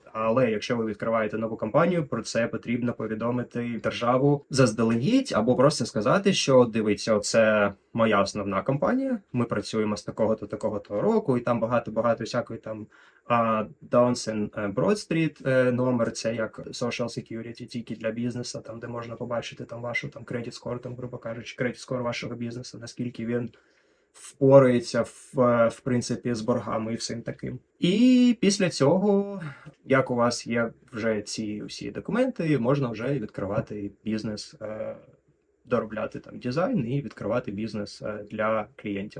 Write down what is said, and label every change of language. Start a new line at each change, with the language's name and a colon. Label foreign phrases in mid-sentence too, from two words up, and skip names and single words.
Ukrainian: Але якщо ви відкриваєте нову компанію, про це потрібно повідомити державу заздалегідь, або просто сказати, що дивіться, це моя основна компанія. Ми працюємо з такого-то, такого-то року, і там багато всякої там
English: Downs and Broad Street
Ukrainian: номер, це як
English: Social Security
Ukrainian: тільки для бізнесу, там де можна побачити там вашу там
English: credit score,
Ukrainian: там, грубо кажучи,
English: credit score
Ukrainian: вашого бізнесу, наскільки він впорається в принципі з боргами і всім таким. І після цього, як у вас є вже ці всі документи, можна вже відкривати бізнес, доробляти там дизайн і відкривати бізнес для клієнтів.